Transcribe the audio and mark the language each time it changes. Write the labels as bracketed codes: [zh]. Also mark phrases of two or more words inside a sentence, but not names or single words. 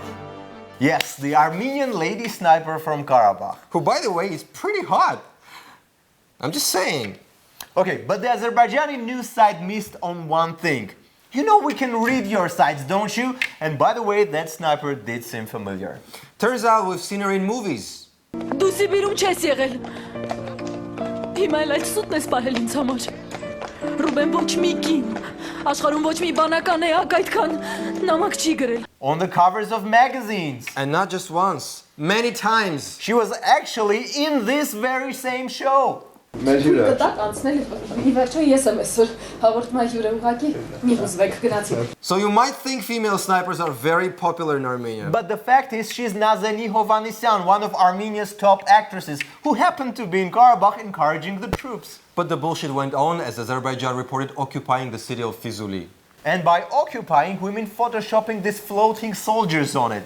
[en] Yes, the Armenian lady sniper from Karabakh. Who, by the way, is pretty hot. I'm just saying. Okay, but the Azerbaijani news site missed on one thing. You know we can read your sites, don't you? And by the way, that sniper did seem familiar. Turns out we've seen her in movies. [hy] Դու Սիբիրում չես եղել։ Հիմա էլ այդ սուտն ես պահել ինձ համար։ Ռուբեն ոչ մի կին, աշխարհում ոչ մի բանական էակ այդքան նամակ չի գրել։ [en] On the covers of magazines. And not just once, many times. She was actually in this very same show. [hy] Դատակ անցնել ի վերջո ես եմ այսօր հաղորդման հյուրը ուղակի մի հուզվեք գնացի։ [en] So you might think female snipers are very popular in Armenia. But the fact is she's Nazani Hovanesyan, one of Armenia's top actresses, who happened to be in Karabakh encouraging the troops. But the bullshit went on as Azerbaijan reported occupying the city of Fizuli. And by occupying, we mean photoshopping these floating soldiers on it.